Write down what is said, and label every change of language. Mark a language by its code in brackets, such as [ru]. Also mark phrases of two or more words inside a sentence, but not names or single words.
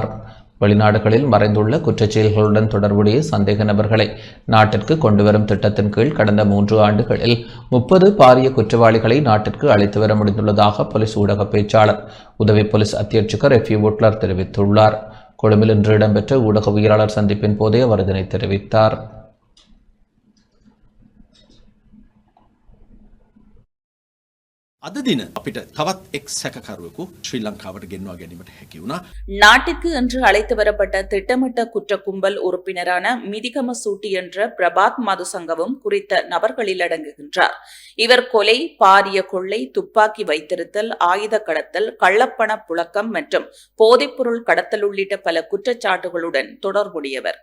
[ta] வெளிநாடுகளில் மறைந்துள்ள குற்றச்செயல்களுடன் தொடர்புடைய சந்தேக நபர்களை நாட்டிற்கு கொண்டுவரும் திட்டத்தின் கீழ் கடந்த 3 ஆண்டுகளில் 30 பாரிய குற்றவாளிகளை நாட்டிற்கு அழைத்து வர முடிந்துள்ளதாக போலீஸ் ஊடக பேச்சாளர் உதவி போலீஸ் அத்தியட்சகர் எஃப்இ ஓட்லர் தெரிவித்துள்ளார். கொழும்பில் இன்று இடம்பெற்ற ஊடகவியலாளர் சந்திப்பின் போதே அவர் இதனை தெரிவித்தார். [si] අද දින අපිට තවත් එක් සැකකරුවෙකු ශ්‍රී ලංකාවට ගෙන්වා ගැනීමට හැකි වුණා. [ta] நாட்டிற்கு இன்று அழைத்து வரப்பட்ட திட்டமிட்ட குற்ற கும்பல் உறுப்பினரான மிதிகம சூட்டி என்ற பிரபாத் மதுசங்கவும் குறித்த நபர்களில் அடங்குகின்றார். இவர் கொலை, பாரிய கொள்ளை, துப்பாக்கி வைத்திருத்தல், ஆயுத கடத்தல், கள்ளப்பண புழக்கம் மற்றும் போதைப்பொருள் கடத்தல் உள்ளிட்ட பல குற்றச்சாட்டுகளுடன் தொடர்புடையவர்.